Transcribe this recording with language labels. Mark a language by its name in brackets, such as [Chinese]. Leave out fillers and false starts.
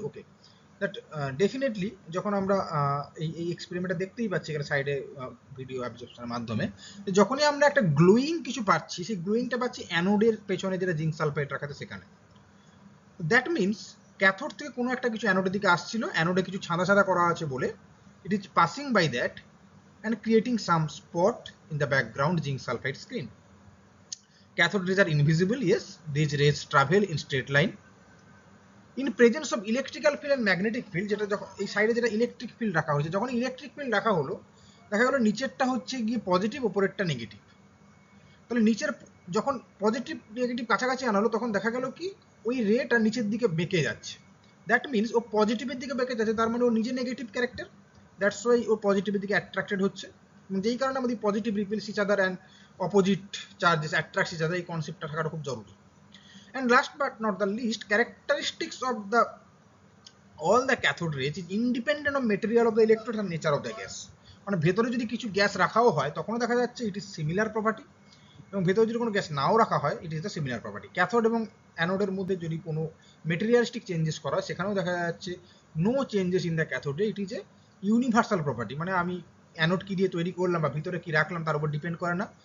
[Bangla] Okay, that definitely যখন আমরা এই এক্সপেরিমেন্টটা দেখতেই পাচ্ছি এখানে সাইডে ভিডিও অ্যাবজর্পশনের মাধ্যমে, যখনই আমরা একটা গ্লোয়িং কিছু পাচ্ছি, সেই গ্লোয়িংটা পাচ্ছি অ্যানোডের পেছনে যেটা জিঙ্ক সালফাইড রাখা আছে সেখানে। [English] that means [Bangla] ক্যাথোড থেকে কোনো একটা কিছু অ্যানোডের দিকে আসছিল, অ্যানোডে কিছু ছাদা ছাদা করা আছে বলে [English] It is passing by that and creating some spot in the background zinc sulfide screen. Cathode rays are invisible, yes, these rays travel in straight line. In presence of electrical field and magnetic field, [Bangla] যেটা যখন এই সাইডে যেটা electric field রাখা হয়েছে, যখন electric field রাখা হলো দেখা গেল নিচেরটা হচ্ছে গিয়ে পজিটিভ, ওপরেরটা নেগেটিভ। তাহলে নিচের যখন পজিটিভ নেগেটিভ কাছাকাছি আনালো তখন দেখা গেল কি ওই রেটা নিচের দিকে বেঁকে যাচ্ছে। দ্যাট মিনস ও পজিটিভের দিকে বেঁকে যাচ্ছে, তার মানে ও নিজে নেগেটিভ ক্যারেক্টার, দ্যাটস ওয়াই ও পজিটিভের দিকে অ্যাট্রাক্টেড হচ্ছে। যেই কারণে আমাদের [English] positive repels each other [Bangla] and opposite charges attracts each other, এই কনসেপ্টটা থাকাটা খুব জরুরি। [English] And last but not the least, characteristics of the all the cathode rays is independent of material of the electrode and nature of the gas. [Bangla] মানে ভেতরে যদি কিছু gas রাখাও হয় তখনও দেখা যাচ্ছে [English] it is similar property, [Bangla] এবং ভেতরে যদি কোনো গ্যাস নাও রাখা হয় [English] It is the similar property. [Bangla] Cathode এবং অ্যানোডের মধ্যে যদি কোনো মেটেরিয়ালিস্টিক চেঞ্জেস করা হয় সেখানেও দেখা যাচ্ছে [English] No changes in the ক্যাথোডে, it is a universal property. [Bangla] মানে আমি অ্যানোড কি দিয়ে তৈরি করলাম বা ভিতরে কি রাখলাম তার উপর ডিপেন্ড করে না।